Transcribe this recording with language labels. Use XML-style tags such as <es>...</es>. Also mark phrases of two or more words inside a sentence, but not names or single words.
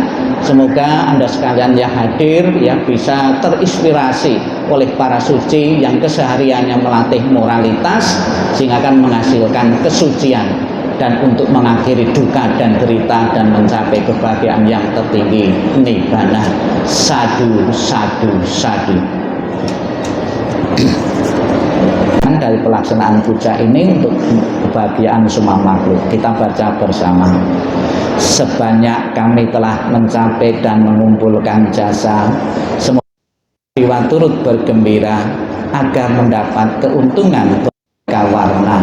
<id>Semoga Anda sekalian yang hadir ya bisa terinspirasi oleh para suci yang kesehariannya melatih moralitas sehingga akan menghasilkan kesucian dan untuk mengakhiri duka dan derita dan mencapai kebahagiaan yang tertinggi, nibbana.</id> <pi>Sadu, sadu, sadu.</pi> <id>Dari pelaksanaan puja ini untuk kebahagiaan semua makhluk, kita baca bersama. Sebanyak kami telah mencapai dan mengumpulkan jasa, semoga jiwa turut bergembira agar mendapat keuntungan beraneka warna.</id>